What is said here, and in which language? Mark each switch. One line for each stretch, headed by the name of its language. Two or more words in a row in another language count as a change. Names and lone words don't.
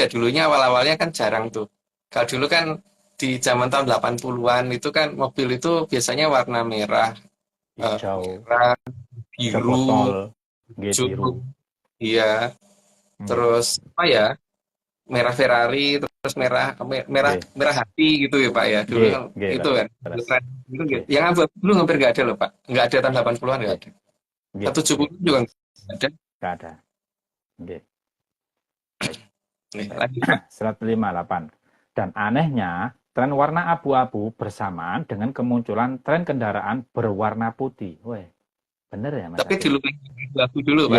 Indonesian: Dulunya awal-awalnya kan jarang tuh. Kalau dulu kan di zaman tahun 80-an itu kan mobil itu biasanya warna merah, Hijau, merah, hijau biru, botol, nggih, biru. hijau, iya. Hmm, Terus apa ya? Merah Ferrari, terus merah merah nggih, merah hati gitu ya, Pak ya. Dulu nggih, kan nggih, itu kan. leres. Tren itu Nggih, yang abu-abu dulu hampir nggak ada loh, Pak. Nggak ada tahun 80-an nggak nggih, ada. nggih, 70 nggih, juga leres. nggak ada. Nggak ada. Nggih, baik. Nih, lanjut, Pak. 158. Dan anehnya, tren warna abu-abu bersamaan dengan kemunculan tren kendaraan berwarna putih. Weh, bener ya Mas Tapi Agung? dulu abu-abu dulu, Pak.